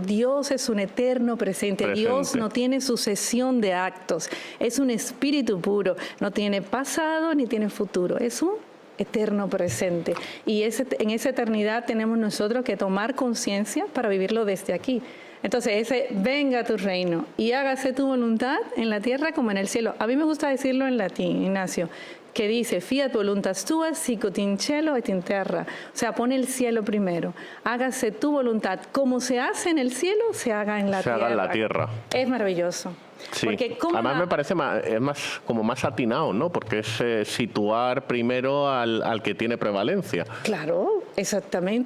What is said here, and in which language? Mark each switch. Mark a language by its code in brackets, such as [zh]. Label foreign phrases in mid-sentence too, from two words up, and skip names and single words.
[es] Dios es un eterno presente. Dios no tiene sucesión de actos, es un espíritu puro, no tiene pasado ni tiene futuro, es un eterno presente. Y en esa eternidad tenemos nosotros que tomar conciencia para vivirlo desde aquí. Entonces, ese venga a tu reino y hágase tu voluntad en la tierra como en el cielo. A mí me gusta decirlo en latín, Ignacio, que dice, [la] fiat voluntas tua, sicut in cielo et in terra. [es] O sea, pone el cielo primero. Hágase tu voluntad. Como se hace en el cielo, se haga en la tierra. Se haga en la tierra. Es maravilloso. Sí. Además me parece más atinado, ¿no? Porque es situar primero al que tiene prevalencia. Claro, exactamente.